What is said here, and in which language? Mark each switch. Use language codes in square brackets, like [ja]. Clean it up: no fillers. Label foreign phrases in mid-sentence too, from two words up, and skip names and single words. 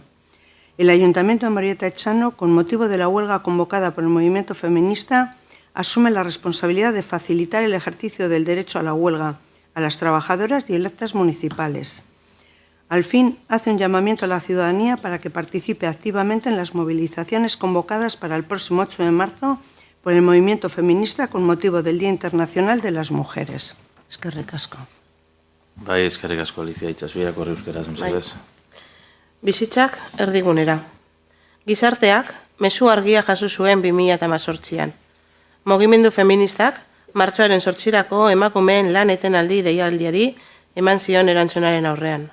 [es] El Ayuntamiento de Amorebieta-Etxano, con motivo de la huelga convocada por el movimiento feminista, asume la responsabilidad de facilitar el ejercicio del derecho a la huelga a las trabajadoras y electas municipales. Al fin, hace un llamamiento a la ciudadanía para que participe activamente en las movilizaciones convocadas para el próximo 8 de marzo por el movimiento feminista con motivo del Día Internacional de las Mujeres. [eu] Eskerrik asko. Bai, eskerrik asko, Alicia, itxasu irakorri euskeraz, mesedez. Bizitzak erdigunera. Gizarteak mezu argia jaso zuen 2018an. Mugimendu feministak martxoaren 8 emakumeen lan etenaldi deialdiari eman zion erantzunaren aurrean.